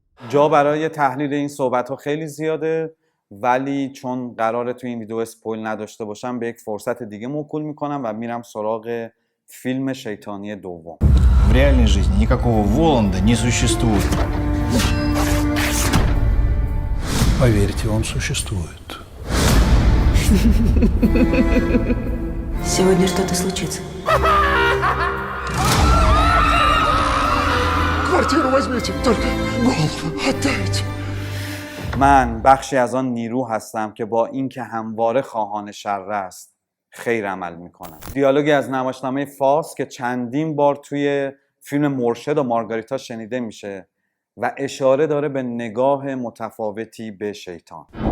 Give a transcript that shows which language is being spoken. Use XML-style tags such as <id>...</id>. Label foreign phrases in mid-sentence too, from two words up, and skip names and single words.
<fa>جا برای تحلیل این صحبت ها خیلی زیاده، ولی چون قراره تو این ویدیو اسپویل نداشته باشم به یک فرصت دیگه موکول میکنم و میرم سراغ فیلم شیطانی دوم.</fa> <ru>В реальной жизни никакого Воланда не существует. Поверьте, он существует. Сегодня что-то случится. Квартиру возьмите, только голову отдайте.</ru> <fa>من بخشی از آن نیرو هستم که با اینکه همواره خواهان شر است خیر عمل میکنم. دیالوگی از نمایشنامه فاست که چندین بار توی فیلم مرشد و مارگاریتا شنیده میشه و اشاره داره به نگاه متفاوتی به شیطان.</fa>